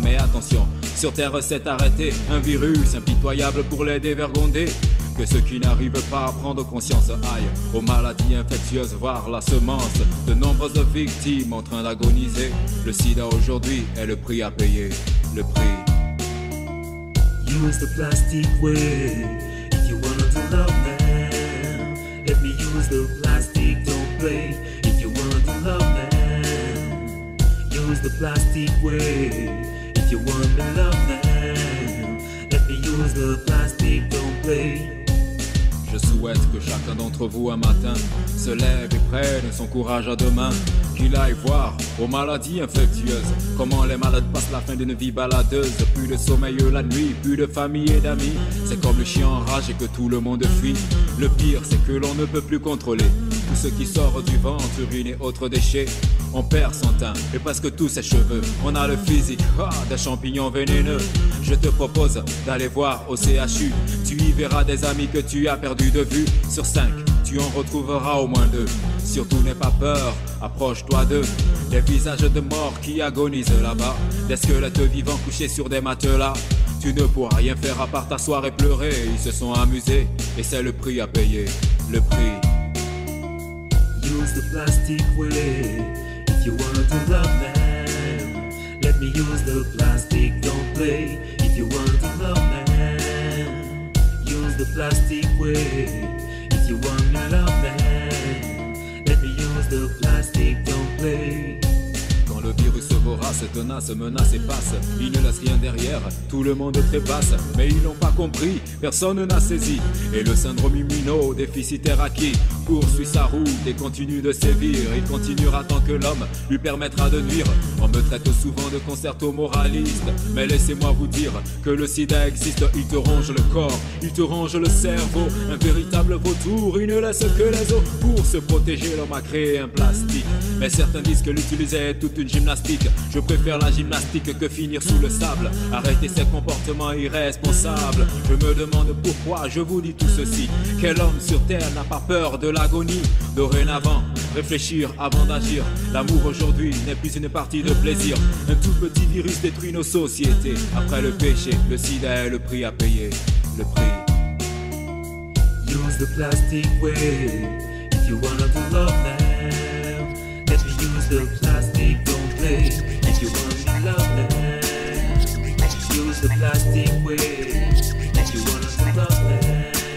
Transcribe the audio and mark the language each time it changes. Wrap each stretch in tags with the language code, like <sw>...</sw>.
<fr>Mais attention, sur terre c'est arrêté. Un virus impitoyable pour les dévergonder. Que ceux qui n'arrivent pas à prendre conscience aillent aux maladies infectieuses, voire la semence de nombreuses victimes en train d'agoniser. Le sida aujourd'hui est le prix à payer, le prix.</fr> <en>Use the plastic way if you want to love them. Let me use the plastic, don't play if you want to love them. Use the plastic way if you want to love them. Let me use the plastic, don't play.</en> <fr>Je souhaite que chacun d'entre vous un matin se lève et prenne son courage à deux mains. Qu'il aille voir aux maladies infectieuses comment les malades passent la fin d'une vie baladeuse. Plus de sommeil la nuit, plus de famille et d'amis. C'est comme le chien en rage et que tout le monde fuit. Le pire c'est que l'on ne peut plus contrôler tout ce qui sort du ventre, urine et autres déchets. On perd son teint et presque tous ses cheveux. On a le physique des champignons vénéneux. Je te propose d'aller voir au CHU. Tu y verras des amis que tu as perdu de vue. Sur 5, tu en retrouveras au moins 2. Surtout n'aie pas peur, approche-toi d'eux. Des visages de morts qui agonisent là-bas. Des squelettes vivants couchés sur des matelas. Tu ne pourras rien faire à part t'asseoir et pleurer. Ils se sont amusés et c'est le prix à payer, le prix.</fr> <en>Use the plastic way if you want to love them. Let me use the plastic, don't play if you want to love them. Use the plastic way if you want to love them. Let me use the plastic, don't play.</en> <fr>Quand le virus vorace, tenace, menace et passe, il ne laisse rien derrière, tout le monde trépasse. Mais ils n'ont pas compris, personne n'a saisi. Et le syndrome immuno-déficitaire acquis poursuit sa route et continue de sévir. Il continuera tant que l'homme lui permettra de nuire. On me traite souvent de concerto moraliste, mais laissez-moi vous dire que le sida existe. Il te ronge le corps, il te ronge le cerveau. Un véritable vautour, il ne laisse que les os. Pour se protéger, l'homme a créé un plastique. Mais certains disent que l'utiliser est toute une gymnastique. Je préfère la gymnastique que finir sous le sable. Arrêtez ces comportements irresponsables. Je me demande pourquoi je vous dis tout ceci. Quel homme sur terre n'a pas peur de l'agonie? Dorénavant, réfléchir avant d'agir. L'amour aujourd'hui n'est plus une partie de plaisir. Un tout petit virus détruit nos sociétés. Après le péché, le sida est le prix à payer, le prix.</fr> <en>Use the plastic way if you want to love them. Let me use the plastic, don't play if you want to love them. Use the plastic way if you want to love them.</en>